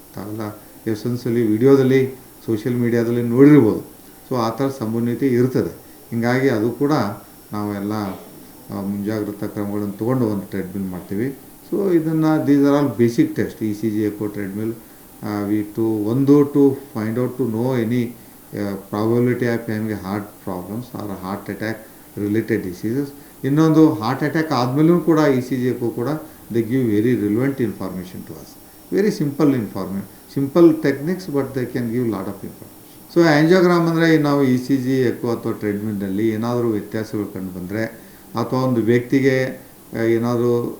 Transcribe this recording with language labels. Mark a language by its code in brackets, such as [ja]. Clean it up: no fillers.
[kn] ತಾವೆಲ್ಲ ಎಷ್ಟೊಂದ್ಸಲಿ ವಿಡಿಯೋದಲ್ಲಿ, ಸೋಷಿಯಲ್ ಮೀಡಿಯಾದಲ್ಲಿ ನೋಡಿರ್ಬೋದು. ಸೊ ಆ ಥರ ಸಂಭವನೀಯತೆ ಇರ್ತದೆ. ಹೀಗಾಗಿ ಅದು ಕೂಡ ನಾವೆಲ್ಲ ಮುಂಜಾಗ್ರತಾ ಕ್ರಮಗಳನ್ನು ತೊಗೊಂಡು ಒಂದು ಟ್ರೆಡ್ಮಿಲ್ ಮಾಡ್ತೀವಿ. ಸೊ ಇದನ್ನು [en] These are all basic test, ECG, echo, treadmill. To find out to know any probability of having a heart problems or a heart attack related diseases. [kn] ಇನ್ನೊಂದು [en] heart attack [kn] ಆದಮೇಲೂ ಕೂಡ [en] ಇ ಸಿ [kn] ಜಿಗೂ ಕೂಡ [en] They give very relevant information to us. Very simple techniques, but they can give lot of information. [kn] So angiogram ಅಂದರೆ ನಾವು E C G eco ಅಥವಾ ಟ್ರೆಡ್ಮಿಲ್ನಲ್ಲಿ ಏನಾದರೂ ವ್ಯತ್ಯಾಸಗಳು ಕಂಡು ಬಂದರೆ, ಅಥವಾ ಒಂದು ವ್ಯಕ್ತಿಗೆ ಏನಾದರೂ